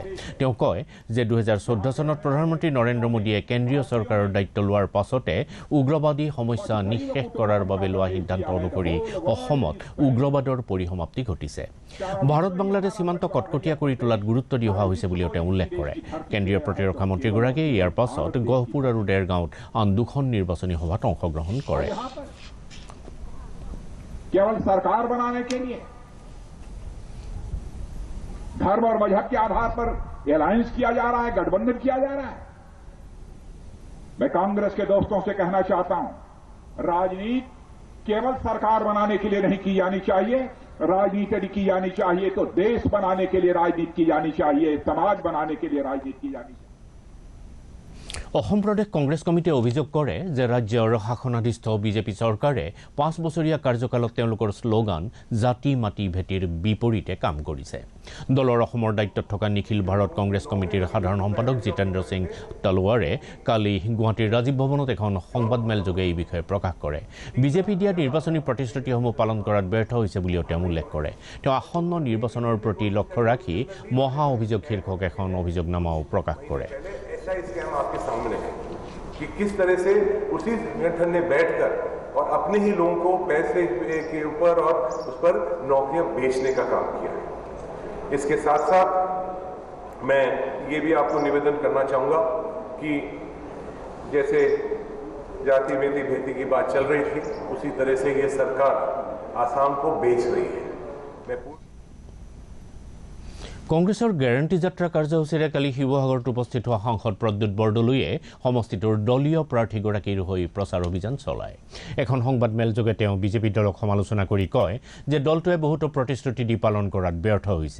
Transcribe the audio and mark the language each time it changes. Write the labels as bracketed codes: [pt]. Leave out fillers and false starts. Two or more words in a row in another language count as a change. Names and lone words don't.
[as] তেওঁ কয় যে 2014 চনত প্ৰধানমন্ত্ৰী নৰেন্দ্ৰ মোদীয়ে কেন্দ্ৰীয় চৰকাৰৰ দায়িত্ব লোৱাৰ পাছতে উগ্ৰবাদী সমস্যা নিঃশেষ কৰাৰ বাবে লোৱা সিদ্ধান্ত অনুসৰি অসমত উগ্ৰবাদৰ পৰিসমাপ্তি ঘটিছে। ভাৰত বাংলাদেশ সীমান্ত কটকটীয়া কৰি তোলাত গুৰুত্ব দি অহা হৈছে বুলিও তেওঁ উল্লেখ কৰে। কেন্দ্ৰীয় প্ৰতিৰক্ষা মন্ত্ৰীগৰাকীয়ে ইয়াৰ পাছত গহপুৰ আৰু দেৰগাঁৱত আন 2খন নিৰ্বাচনী সভাত অংশগ্ৰহণ কৰে। [hi] केवल सरकार बनाने के लिए धर्म और मजहब के आधार पर अलायंस किया जा रहा है, गठबंधन किया जा रहा है। मैं कांग्रेस के दोस्तों से कहना चाहता हूं, राजनीति केवल सरकार बनाने के लिए नहीं की जानी चाहिए, राजनीति यदि की जानी चाहिए तो देश बनाने के लिए राजनीति की जानी चाहिए, समाज बनाने के लिए राजनीति की जानी चाहिए। [as] অসম প্ৰদেশ কংগ্ৰেছ কমিটিয়ে অভিযোগ কৰে যে ৰাজ্যৰ শাসনাধীষ্ঠ বিজেপি চৰকাৰে 5 বছৰীয়া কাৰ্যকালত তেওঁলোকৰ শ্লোগান জাতি মাটি ভেটিৰ বিপৰীতে কাম কৰিছে। দলৰ অসমৰ দায়িত্বত থকা নিখিল ভাৰত কংগ্ৰেছ কমিটিৰ সাধাৰণ সম্পাদক জিতেন্দ্ৰ সিং তলৱাৰে কালি গুৱাহাটীৰ ৰাজীৱ ভৱনত এখন সংবাদমেলযোগে এই বিষয়ে প্ৰকাশ কৰে। বিজেপি দিয়া নিৰ্বাচনী প্ৰতিশ্ৰুতিসমূহ পালন কৰাত ব্যৰ্থ হৈছে বুলিও তেওঁ উল্লেখ কৰে। তেওঁ আসন্ন নিৰ্বাচনৰ প্ৰতি লক্ষ্য ৰাখি মহা অভিযোগ শীৰ্ষক এখন অভিযোগনামাও প্ৰকাশ কৰে। [hi] स्कैम आपके सामने है कि किस तरह से उसी संगठन ने बैठकर और अपने ही लोगों को पैसे के ऊपर और उस पर नौकरियां बेचने का काम किया है। इसके साथ साथ मैं ये भी आपको निवेदन करना चाहूँगा कि जैसे जाति वेदी भेदी की बात चल रही थी, उसी तरह से ये सरकार आसाम को बेच रही है। मैं [as] কংগ্ৰেছৰ গ্যাৰাণ্টি যাত্ৰা কাৰ্যসূচীৰে কালি শিৱসাগৰত উপস্থিত হোৱা সাংসদ প্ৰদ্যুৎ বৰদলৈয়ে সমষ্টিটোৰ দলীয় প্ৰাৰ্থীগৰাকীৰ হৈ প্ৰচাৰ অভিযান চলায়। এখন সংবাদমেলযোগে তেওঁ বিজেপি দলক সমালোচনা কৰি কয় যে দলটোৱে বহুতো প্ৰতিশ্ৰুতি দি পালন কৰাত ব্যৰ্থ হৈছে।